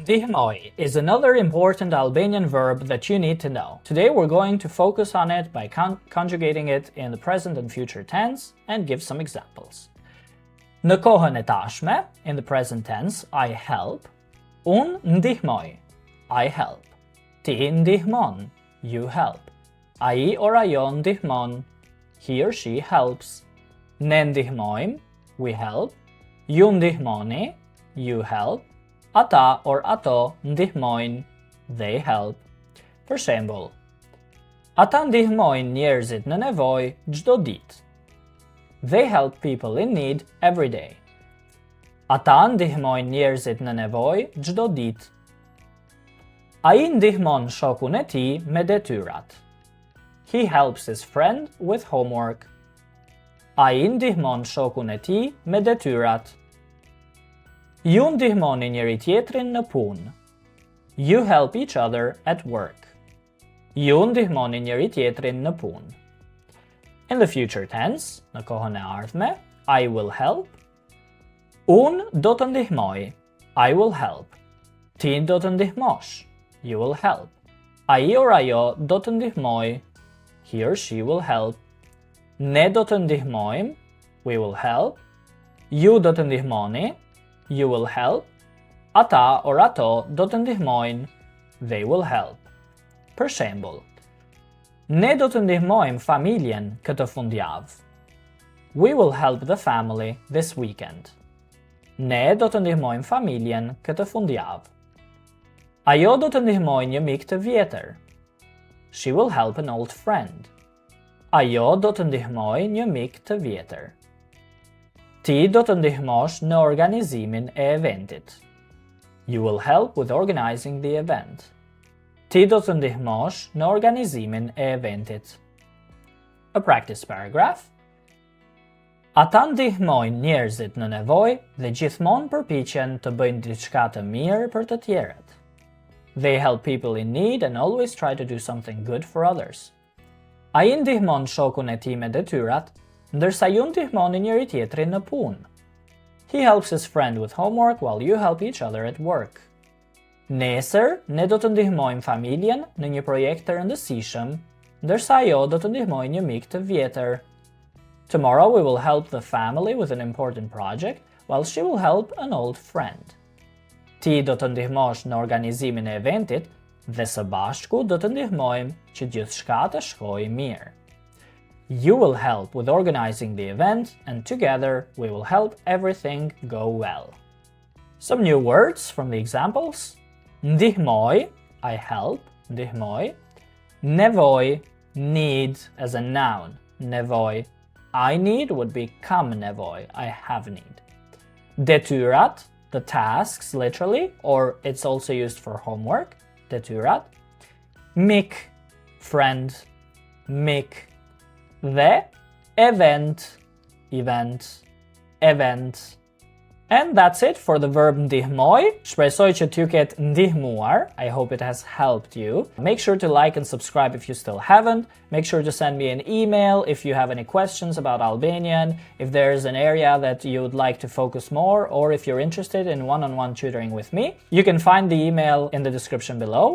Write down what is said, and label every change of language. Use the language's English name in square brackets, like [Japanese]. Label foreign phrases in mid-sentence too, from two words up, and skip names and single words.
[English] Ndihmoj is another important Albanian verb that you need to know. Today we're going to focus on it by conjugating it in the present and future tense and give some examples. [Albanian] Në kohën e tashme, [English] in the present tense, I help. [Albanian] Unë ndihmoj, [English] I help. [Albanian] Ti ndihmon, [English] you help. [Albanian] Ai or ajo ndihmon, [English] he or she helps. [Albanian] Ne ndihmojmë, [English] we help. [Albanian] Ju ndihmoni, [English] you help. [Albanian] Ata or ato ndihmojnë, [English] they help. [Albanian] Për shembull, ata ndihmojnë njerëzit në nevojë çdo ditë. [English] They help people in need every day. [Albanian] Ata ndihmojnë njerëzit në nevojë çdo ditë. Ai ndihmon shokun e tij me detyrat. [English] He helps his friend with homework. [Albanian] Ai ndihmon shokun e tij me detyrat. Ju ndihmoni njëri tjetrin në punë. [English] You help each other at work. [Albanian] Ju ndihmoni njëri tjetrin në punë. [English] In the future tense, [Albanian] në kohën e ardhme, [English] I will help. [Albanian] Unë do të ndihmoj, [English] I will help. [Albanian] Ti do të ndihmosh, [English] you will help. [Albanian] Ai or ajo do të ndihmoj, [English] he or she will help. [Albanian] Ne do të ndihmojmë, [English] we will help. [Albanian] Ju do të ndihmoni, [English] you will help. [Albanian] Ata or ato do të ndihmojnë, [English] they will help. [Albanian] Për shembull, ne do të ndihmojmë familjen këtë fundjavë. [English] We will help the family this weekend. [Albanian] Ne do të ndihmojmë familjen këtë fundjavë. Ajo do të ndihmojë një mik të vjetër. [English] She will help an old friend. [Albanian] Ajo do të ndihmojë një mik të vjetër. Ti do të ndihmosh në organizimin e eventit. [English] You will help with organizing the event. [Albanian] Ti do të ndihmosh në organizimin e eventit. [English] A practice paragraph. [Albanian] Ata ndihmojnë njerëzit në nevojë dhe gjithmonë përpiqen të bëjnë diçka të mirë për të tjerët. [English] They help people in need and always try to do something good for others. [Albanian] Ai ndihmon shokun e tij me detyrat, ndërsa ju ndihmoni njëri tjetrin në punë. [English] He helps his friend with homework while you help each other at work. [Albanian] Nesër, ne do të ndihmojmë familjen në një projekt të rëndësishëm, ndërsa ajo do të ndihmojë një mik të vjetër. [English] Tomorrow we will help the family with an important project, while she will help an old friend. [Albanian] Ti do të ndihmosh në organizimin e eventit dhe së bashku do të ndihmojmë që gjithçka të shkojë mirë. [English] You will help with organizing the event, and together we will help everything go well. Some new words from the examples. Ndihmoj, I help, [Albanian] ndihmoj. Nevoj, [English] need as a noun, nevoj. I need would be [Albanian] kam nevoj, [English] I have need. Detyrat, the tasks literally, or it's also used for homework, [Albanian] detyrat. Mik, friend, mik. Dhe event, event. [English] And that's it for the verb ndihmoj. [Albanian] Shpresoj që t'ju ketë ndihmuar. [English] I hope it has helped you. Make sure to like and subscribe if you still haven't. Make sure to send me an email if you have any questions about Albanian, if there's an area that you would like to focus more, or if you're interested in one-on-one tutoring with me. You can find the email in the description below.